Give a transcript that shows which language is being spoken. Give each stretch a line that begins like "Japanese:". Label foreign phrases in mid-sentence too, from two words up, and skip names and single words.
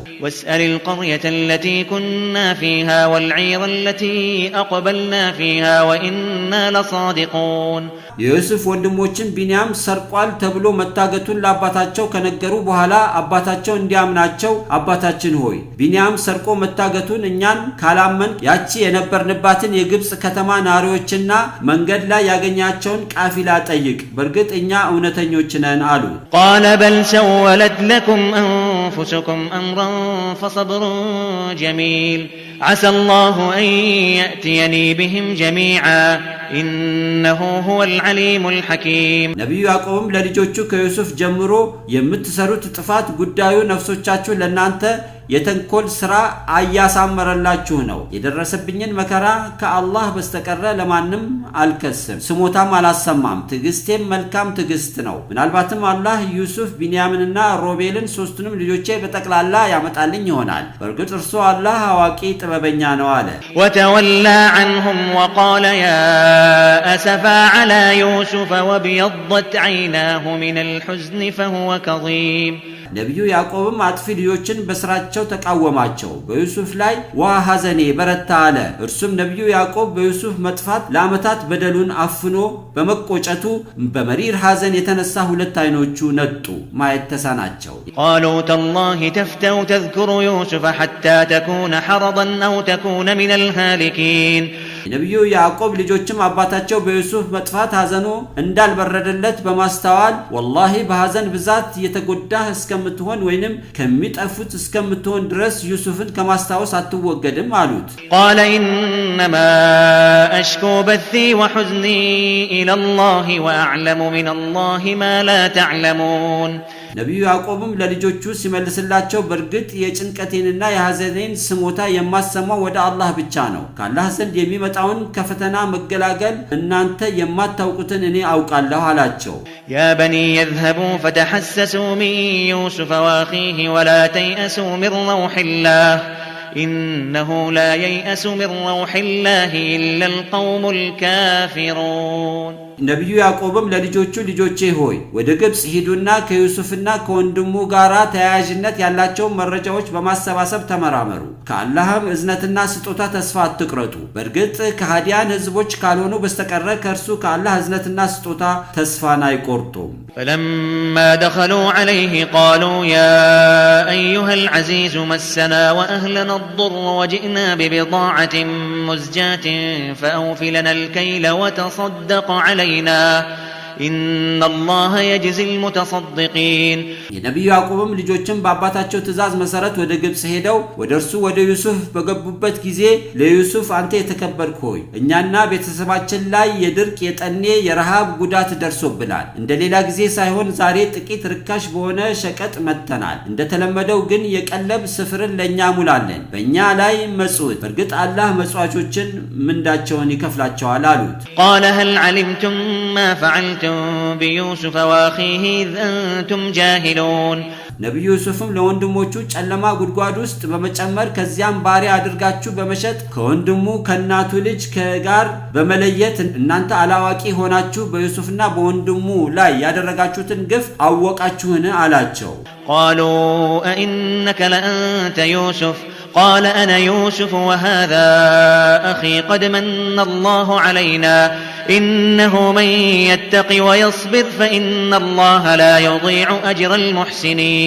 Arabic: واسأل القرية التي كنا فيها والعير التي أقبلنا فيها وإنا لصادقون
Amharic: የዩሱፍ ወንድሞችን ቢንያም ሰርቋል ተብሎ መታገቱን ለአባታቸው ከነገሩ በኋላ አባታቸው እንዲያምናቸው አባታችን ሆይ ቢንያም ሰርቆ መታገቱን እኛን ካላመን ያቺ የነበርንባትን የግብጽ ከተማ ናሪዎችና መንገድ ላይ ያገኛቸውን ቃፊላ ጠይቅ በርግጥ እኛ እውነተኞች ነን አሉ
Arabic: قال بل سولت لكم أنفسكم أمرا فصبر جميل عسى الله أن يأتيني بهم جميعا إنه هو العليم الحكيم
Amharic: ነብዩ ያዕቆብም ለልጆቹ ከዩሱፍ ጀምሮ የምትሰሩት ጥፋት ጉዳዩ ነፍሶቻችሁ ለናንተ የተንኮል ስራ አያሳመረላችሁ ነው የደረሰብኝን መከራ ከአላህ በስተቀር ለማንም አልከስም ስሞታም አላሰማም ትግስቴም መልካም ትግስት ነው ምናልባትም አላህ ዩሱፍ ቢንያምንና ሮቤልን ሶስቱንም ልጆቼ በጠቅላላ ያመጣልኝ ይሆናል በርግጥ እርሱ አላህ አዋቂ ጥበበኛ ነው አለ
Arabic: وتولى عنهم وقال يا أسفا على يوسف وابيضت عيناه من الحزن فهو كظيم
Amharic: ነብዩ ያዕቆብም አጥፊ ልጆችን በስራቸው ተቃወማቸው በዩሱፍ ላይ ወሐዘኔ በረታ አለ እርሱም ነብዩ ያዕቆብ በዩሱፍ መጥፋት ለአመታት በደሉን አፍኖ በመቆጨቱ በመሪር ሐዘን የተነሳ ሁለት አይኖቹ ነጡ ማየት ተሳናቸው
Arabic: قالوا تالله تفتو تذكر يوسف حتى تكون حرضا أو تكون من الهالكين
Amharic: ነብዩ ያዕቆብ ልጆችም አባታቸው በዩሱፍ መጥፋት ሐዘኑ እንዳልበረደለት በማስተዋል ወላሂ በሐዘን ብዛት የተጎዳህ እስከምትሆን ወይንም ከሚጠፉት እስከምትሆን ድረስ ዩሱፍን ከማስታወስ አትወገድም አሉት
Arabic: قال إنما أشكو بثي وحزني إلى الله وأعلم من الله ما لا تعلمون
Amharic: ነብዩ ያዕቆብም ለልጆቹ ሲመልስላቸው በርግጥ የጭንቀቴንና የሐዘኔን ስሞታ የማሰማው ወደ አላህ ብቻ ነው ከአላህ ዘንድ የሚመጣውን ከፈተና መገላገል እናንተ የማታውቁትን እኔ አውቃለሁ አላቸው
Arabic: يا بني يذهبوا فتحسسوا من يوسف وأخيه ولا تيأسوا من روح الله إنه لا ييأس من روح الله إلا القوم الكافرون
Amharic: ነቢዩ ያዕቆብም ለልጆቹ ልጆቼ ሆይ ወደ ግብፅ ሂዱና ከዩሱፍና ከወንድሙ ጋራ ተያያዥነት ያላቸውን መረጃዎች በማሰባሰብ ተመራመሩ። ከአላህም እዝነትና ስጦታ ተስፋ አትቅረጡ። በእርግጥ ከሃዲያን ህዝቦች ካልሆኑ በስተቀረ ከእርሱ ከአላህ እዝነትና ስጦታ ተስፋን አይቆርጡም።
Arabic: فلما دخلوا عليه قالوا يا أيها العزيز مسنا وأهلنا الضر وجئنا ببضاعة مزجاة فأوف لنا الكيل وتصدق علينا إن الله يجزي المتصدقين
Amharic: የነቢዩ ያዕቆብም ልጆችን በአባታቸው ትእዛዝ መሰረት ወደ ግብፅ ሄደው ወደ እርሱ ወደ ዩሱፍ በገቡበት ጊዜ ለዩሱፍ አንተ የተከበርክ ሆይ እኛና ቤተሰባችን ላይ የድርቅ የጠኔ የረሃብ ጉዳት ደርሶብናል። እንደሌላ ጊዜ ሳይሆን ዛሬ ጥቂት ርካሽ በሆነ ሸቀጥ መጥተናል። እንደተለመደው ግን የቀለብ ስፍርን ለኛ ሙላለን፣ በእኛ ላይ መጽውት፣ በእርግጥ አላህ መጽዋቾችን ምንዳቸውን ይከፍላቸዋል አሉት።
Arabic: قال هل علمتم ما فعلتم بيوسف وأخيه إذ أنتم جاهلون
Amharic: ነቢዩ ዩሱፍም ለወንድሞቹ ጨለማ ጉድጓድ ውስጥ በመጨመር ከዚያም ባሪያ አድርጋችሁ በመሸጥ ከወንድሙ ከናቱ ልጅ ጋር በመለየት እናንተ አላዋቂ ሆናችሁ በዩሱፍና በወንድሙ ላይ ያደረጋችሁትን ግፍ አወቃችሁን አላቸው።
Arabic: قالوا أئنك لأنت يوسف قال أنا يوسف وهذا أخي قد من الله علينا إنه من يتق ويصبر فإن الله لا يضيع أجر المحسنين